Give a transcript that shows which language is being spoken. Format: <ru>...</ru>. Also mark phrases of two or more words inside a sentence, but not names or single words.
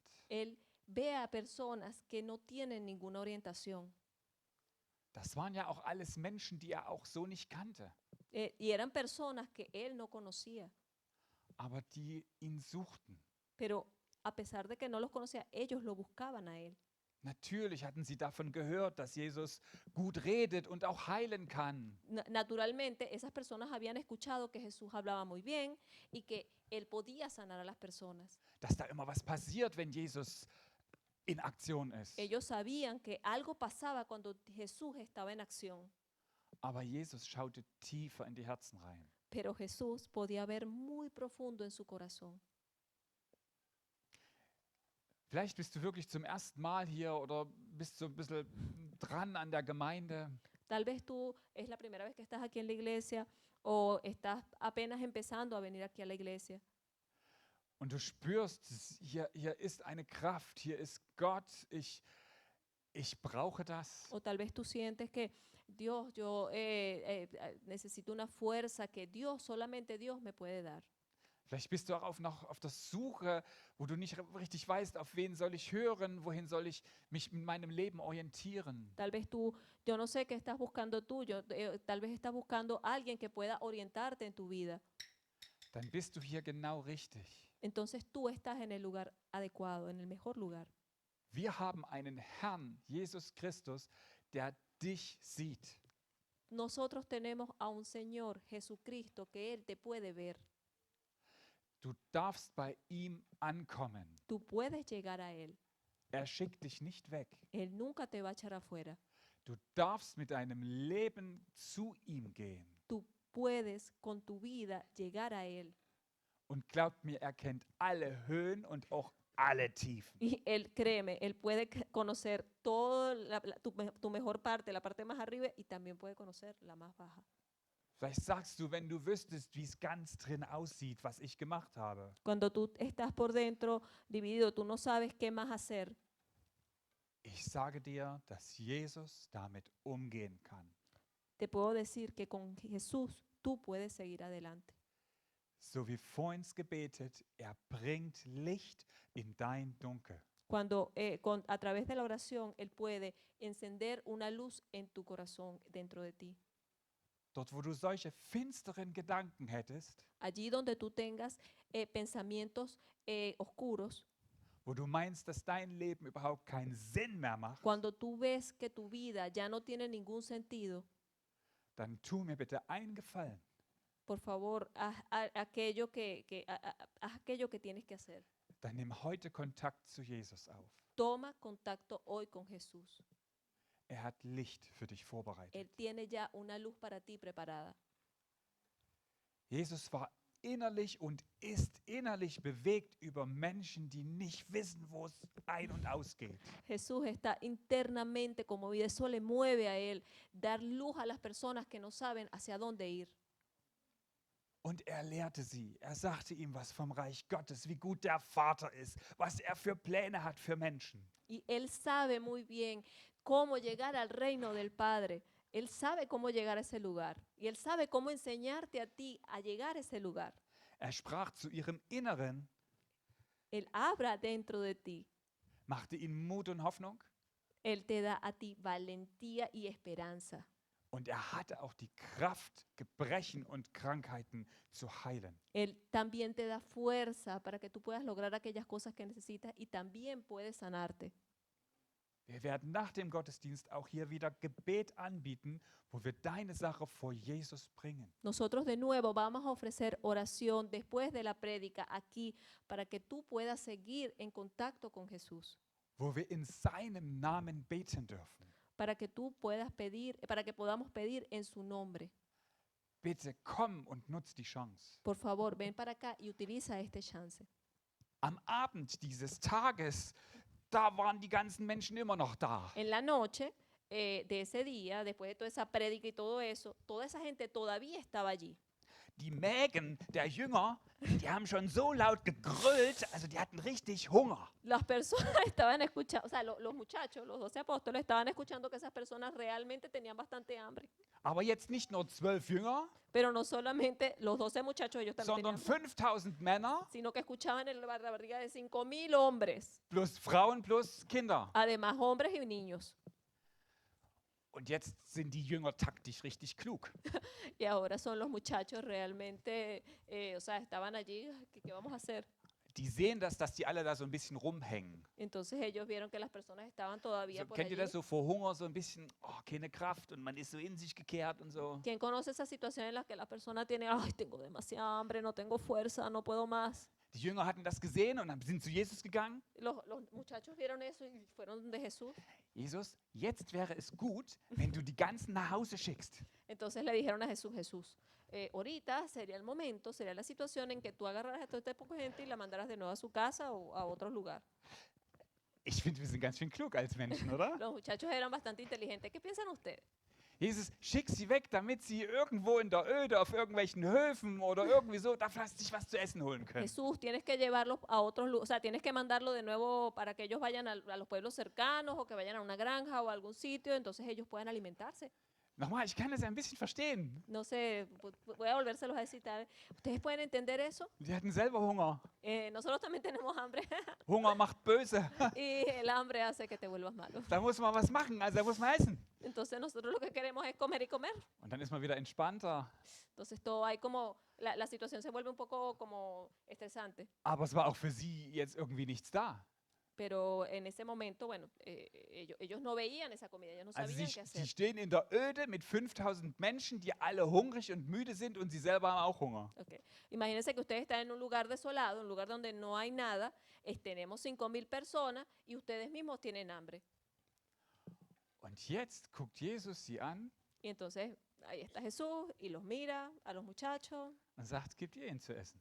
<es>Él ve a personas que no tienen ninguna orientación.</es> <de>Das waren ja auch alles Menschen, die er auch so nicht kannte,</de> <es>Y eran personas que él no conocía.</es> <de>aber die ihn suchten.</de> <es>Pero a pesar de que no los conocía, ellos lo buscaban a él.</es> <de>Natürlich hatten sie davon gehört, dass Jesus gut redet und auch heilen kann.</de> <es>Naturalmente, esas personas habían escuchado que Jesús hablaba muy bien y que él podía sanar a las personas.</es> <de>Dass da immer was passiert, wenn Jesus in Aktion ist.</de> <es>Ellos sabían que algo pasaba cuando Jesús estaba en acción,</es> <de>Aber Jesus schaute tiefer in die Herzen rein.</de> <es>pero Jesús podía ver muy profundo en su corazón.</es> <de>Vielleicht bist du wirklich zum ersten Mal hier oder bist so ein bisschen dran an der Gemeinde.</de> <es>Tal vez tú es la primera vez que estás aquí en la iglesia o estás apenas empezando a venir aquí a la iglesia.</es> <de>Und du spürst, hier ist eine Kraft, hier ist Gott, ich brauche das.</de> <es>O tal vez tú sientes que Dios, yo necesito una fuerza que Dios, solamente Dios me puede dar.</es> <de>Vielleicht bist du auch noch auf der Suche, wo du nicht richtig weißt, auf wen soll ich hören, wohin soll ich mich in meinem Leben orientieren.</de> <es>Tal vez tú, yo no sé qué estás buscando tú, tal vez estás buscando a alguien que pueda orientarte en tu vida.</es> <de>Dann bist du hier genau richtig.</de> <es>Entonces tú estás en el lugar adecuado, en el mejor lugar.</es> <de>Wir haben einen Herrn, Jesus Christus, der dich sieht.</de> <es>Nosotros tenemos a un Señor, Jesucristo, que Él te puede ver.</es> <de>Du darfst bei ihm ankommen.</de> <es>Tú puedes llegar a Él.</es> <de>Er schickt dich nicht weg.</de> <es>Él nunca te va a echar afuera.</es> <de>Du darfst mit deinem Leben zu ihm gehen.</de> <es>Tú puedes con tu vida llegar a Él.</es> <de>Und glaubt mir, er kennt alle Höhen und auch alle Tiefen.</de> <es>Y Él, créeme, Él puede conocer toda tu mejor parte, la parte más arriba, y también puede conocer la más baja.</es> <de>Vielleicht sagst du, wenn du wüsstest, wie es ganz drin aussieht, was ich gemacht habe.</de> <es>Cuando tú estás por dentro dividido, tú no sabes qué más hacer.</es> <de>Ich sage dir, dass Jesus damit umgehen kann.</de> <es>Te puedo decir que con Jesús tú puedes seguir adelante.</es> <de>So wie vorhin gebetet, er bringt Licht in dein Dunkel.</de> <es>Cuando a través de la oración Él puede encender una luz en tu corazón dentro de ti.</es> <de>Dort, wo du solche finsteren Gedanken hättest,</de> <es>Allí donde tú tengas pensamientos oscuros,</es> <de>wo du meinst, dass dein Leben überhaupt keinen Sinn mehr macht,</de> <es>cuando tú ves que tu vida ya no tiene ningún sentido,</es> <de>dann tu mir bitte einen Gefallen.</de> <es>por favor, haz aquello haz aquello que tienes que hacer.</es> <de>Dann nimm heute Kontakt zu Jesus auf.</de> <es>Toma contacto hoy con Jesús.</es> <de>Er hat Licht für dich vorbereitet.</de> <es>Él tiene ya una luz para ti preparada.</es> <de>Jesus war innerlich und ist innerlich bewegt über Menschen, die nicht wissen, wo es ein- und ausgeht.</de> <es>Jesús está internamente conmovido, eso le mueve a Él, dar luz a las personas que no saben hacia dónde ir.</es> <de>Und er lehrte sie. Er sagte ihm was vom Reich Gottes, wie gut der Vater ist, was er für Pläne hat für Menschen.</de> <es>Y Él sabe muy bien cómo llegar al reino del Padre. Él sabe cómo llegar a ese lugar. Y Él sabe cómo enseñarte a ti a llegar a ese lugar.</es> <de>Er sprach zu ihrem Inneren,</de> <es>Él habla dentro de ti.</es> <de>machte ihnen Mut und Hoffnung.</de> <es>Él te da a ti valentía y esperanza.</es> <de>Und er hatte auch die Kraft, Gebrechen und Krankheiten zu heilen.</de> <es>Él también te da fuerza para que tú puedas lograr aquellas cosas que necesitas y también puede sanarte.</es> <de>Wir werden nach dem Gottesdienst auch hier wieder Gebet anbieten, wo wir deine Sache vor Jesus bringen.</de> <es>Nosotros de nuevo vamos a ofrecer oración después de la prédica aquí para que tú puedas seguir en contacto con Jesús,</es> <de>Wo wir in seinem Namen beten dürfen.</de> <es>para que tú puedas pedir, para que podamos pedir en su nombre.</es> <de>Bitte komm und nutz die Chance.</de> <es>Por favor, ven para acá y utiliza este chance.</es> <de>Am Abend dieses Tages, da waren die ganzen Menschen immer noch da.</de> <es>En la noche de ese día, después de toda esa prédica y todo eso, toda esa gente todavía estaba allí.</es> <de>Die Mägen der Jünger, die haben schon so laut gegrüllt, also die hatten richtig Hunger.</de> <es>Las personas estaban escuchando, o sea, los muchachos, los 12 apóstoles, estaban escuchando que esas personas realmente tenían bastante hambre.</es> <de>Aber jetzt nicht nur 12 Jünger,</de> <es>Pero no solamente los 12 muchachos, ellos también</es> <de>sondern</de> <es>tenían,</es> <de>5000 Männer</de> <es>sino que escuchaban la barriga de 5.000 hombres,</es> <de>plus Frauen plus Kinder.</de> <es>además hombres y niños.</es> <de>Und jetzt sind die Jünger taktisch richtig klug.</de> <es>Y ahora son los muchachos realmente, o sea, estaban allí, ¿qué vamos a hacer?</es> <de>die sehen das, dass die alle da so ein bisschen rumhängen.</de> <es>Entonces ellos vieron que las personas estaban todavía</es> <de>So,</de> <es>por</es> <de>kennt ihr</de> <es>allí.</es> <de>das so vor Hunger, so ein bisschen, oh, keine Kraft und man ist so in sich gekehrt und so?</de> <es>¿Quién conoce esa situación en la que la persona tiene, ay, tengo demasiada hambre, no tengo fuerza, no puedo más?</es> <de>Die Jünger hatten das gesehen und sind zu Jesus gegangen.</de> <es>Los muchachos vieron eso y fueron de Jesús.</es> <de>Jesus, jetzt wäre es gut, wenn du die ganzen nach Hause schickst.</de> <es>Entonces le dijeron a Jesús, Jesús, ahorita sería el momento, sería la situación en que tú agarraras a toda esta poca gente y la mandaras de nuevo a su casa o a otro lugar.</es> <de>Ich finde, wir sind ganz schön klug als Menschen, oder?</de> <es>Los muchachos eran bastante inteligentes. ¿Qué piensan ustedes?</es> <de>Jesus, schick sie weg, damit sie irgendwo in der Öde auf irgendwelchen Höfen oder irgendwie so da vielleicht sich was zu essen holen können.</de> <es>Jesús, tienes que llevarlos a otros lugares, o sea, tienes que mandarlo de nuevo para que ellos vayan a los pueblos cercanos o que vayan a una granja o a algún sitio, entonces ellos puedan alimentarse.</es> <de>Nochmal, ich kann das ja ein bisschen verstehen.</de> <es>No sé, voy a volvérselos a citar. ¿Ustedes pueden entender eso?</es> <de>Die hatten selber Hunger.</de> <es>Nosotros también tenemos hambre</es> <de>Hunger macht böse.</de> <es>y el hambre hace que te vuelvas malo.</es> <de>Da muss man was machen, also da muss man essen.</de> <es>Entonces nosotros lo que queremos es comer y comer.</es> <de>Und dann ist man wieder entspannter.</de> <es>Entonces todo hay como, la situación se vuelve un poco como estresante.</es> <de>Aber es war auch für sie jetzt irgendwie nichts da.</de> <es>Pero en ese momento, bueno, ellos no veían esa comida, ellos no</es> <de>Also</de> <es>sabían qué</es> <de>sie</de> <es>hacer.</es> <de>stehen in der Öde mit 5000 Menschen, die alle hungrig und müde sind und sie selber haben auch Hunger. Okay.</de> <es>Imagínense que ustedes están en un lugar desolado, un lugar donde no hay nada, tenemos 5.000 personas y ustedes mismos tienen hambre.</es> <de>Und jetzt guckt Jesus sie an</de> <es>Y entonces ahí está Jesús y los mira a los muchachos</es> <de>und sagt, gebt ihr ihnen zu essen.</de>